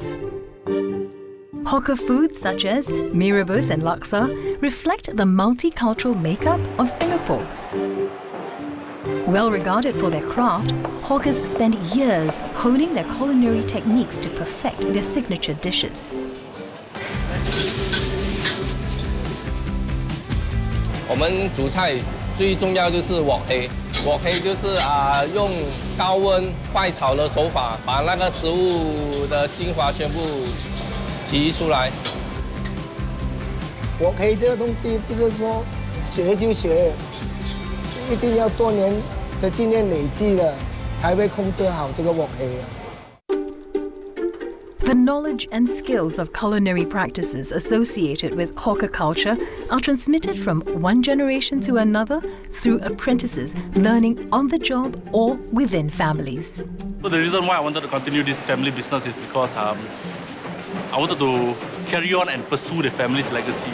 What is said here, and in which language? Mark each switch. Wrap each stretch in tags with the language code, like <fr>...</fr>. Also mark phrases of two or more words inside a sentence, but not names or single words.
<en>Hawker foods such as mee rebus and laksa reflect the multicultural makeup of Singapore. Well regarded for their craft, hawkers spend years honing their culinary techniques to perfect their signature dishes.</en> <zh>我们煮菜最重要就是鑊氣，鑊氣就是用高温快炒的手法，把那个食物的精华全部提出来。鑊氣這個東西不是說學就學，一定要多年的經驗累積了，才會控制好這個鑊氣。</zh> <en>The knowledge and skills of culinary practices associated with hawker culture are transmitted from one generation to another through apprentices learning on the job or within families. So the reason why I wanted to continue this family business is because I wanted to carry on and pursue the family's legacy.</en>